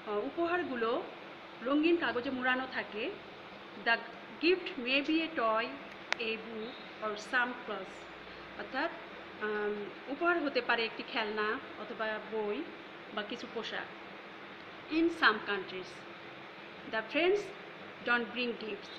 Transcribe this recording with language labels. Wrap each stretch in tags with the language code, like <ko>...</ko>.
<bn>উপহারগুলো রঙিন কাগজে মোড়ানো থাকে।</bn> <en>The gift may be a toy, a book or some clothes.</en> <bn>অর্থাৎ উপহার হতে পারে একটি খেলনা অথবা বই বা কিছু পোশাক।</bn> <en>In some countries, the friends don't bring gifts.</en>